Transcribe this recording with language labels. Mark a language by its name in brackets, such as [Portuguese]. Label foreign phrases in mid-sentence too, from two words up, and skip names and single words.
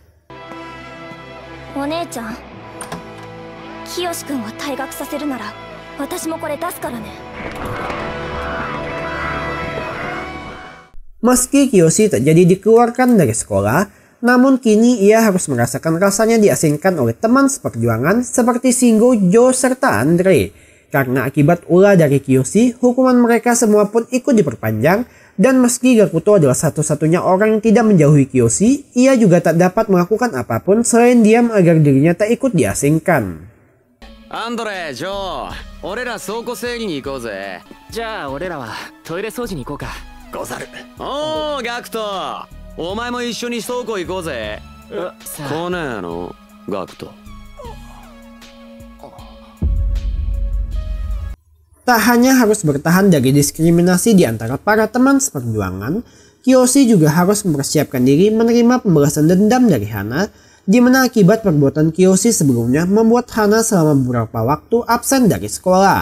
[Indonesian] Meski Kiyoshi tak jadi dikeluarkan dari sekolah, namun kini ia harus merasakan rasanya diasingkan oleh teman seperjuangan seperti Shingo, Joe, serta Andre. Karena akibat ulah dari Kiyoshi, hukuman mereka semua pun ikut diperpanjang. Dan meski Gakuto adalah satu-satunya orang yang tidak menjauhi Kiyoshi, ia juga tak dapat melakukan apapun selain diam agar dirinya tak ikut diasingkan. [Japanese] Andre, Joe, 俺ら倉庫整理に行こうぜ。じゃあ俺らはトイレ掃除に行こうか。ござる。おー、ガクト、お前も一緒に倉庫行こうぜ。来ねえの、ガクト。 [Indonesian] Tak hanya harus bertahan dari diskriminasi di antara para teman seperjuangan, Kiyoshi juga harus mempersiapkan diri menerima pembalasan dendam dari Hana, di mana akibat perbuatan Kiyoshi sebelumnya membuat Hana selama beberapa waktu absen dari sekolah.